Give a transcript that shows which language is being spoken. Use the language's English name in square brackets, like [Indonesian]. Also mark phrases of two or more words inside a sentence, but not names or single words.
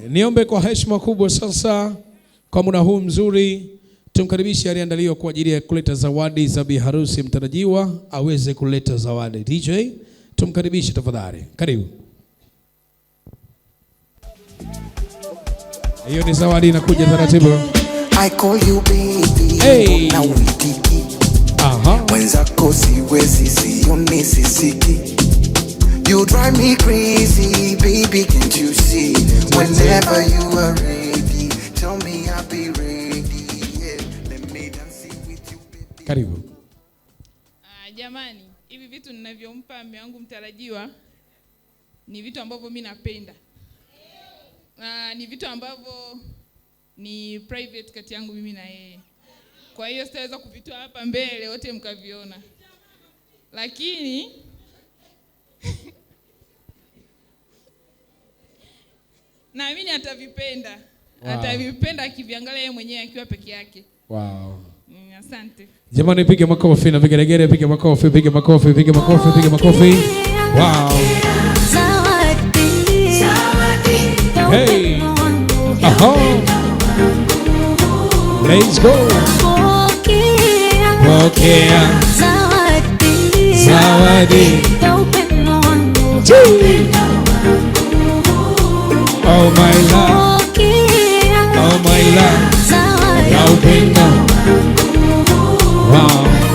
[Swahili] Niombe kwa heshima kubwa sasa, kwa muda huu mzuri, tumkaribishe aliyeandaliwa kwa ajili ya kuleta zawadi za bi harusi mtarajiwa aweze kuleta zawadi. D J, tumkaribishe tafadhali. Karibu. Hiyo ni zawadi inakuja taratibu. [English] I call you baby. Hey. Now we tiki. Aha. [Swahili] Mwenzako siwezi, sioni, sisiki. [English] You drive me crazy, baby, can't you see? Whenever you are ready, tell me I'll be ready. Yeah, let me dance with you, baby. [Swahili] Karibu. Ah, jamani, hivi vitu ninavyompa mume wangu mtarajiwa ni vitu ambavyo mimi napenda. Ah, ni vitu ambavyo ni private kati yangu mimi na yeye. Kwa hiyo sitaweza kuvitoa hapa mbele wote mkaviona. Lakini naamini atavipenda. Wow. Atavipenda akiviangalia yeye mwenyewe akiwa peke yake. Wow. Mm, asante. Jamani, piga makofi na vigelegele, piga makofi, piga makofi, piga makofi, piga makofi. Wow. Zawadi. Zawadi. Hey. Aha. [English] Let's go. [Swahili] Pokea. Pokea. Zawadi. Zawadi. Ya upendo wangu. Chii. [English] Oh my love. Pokea. Oh my love. [Swahili] Zawadi. Ya upendo. Wow.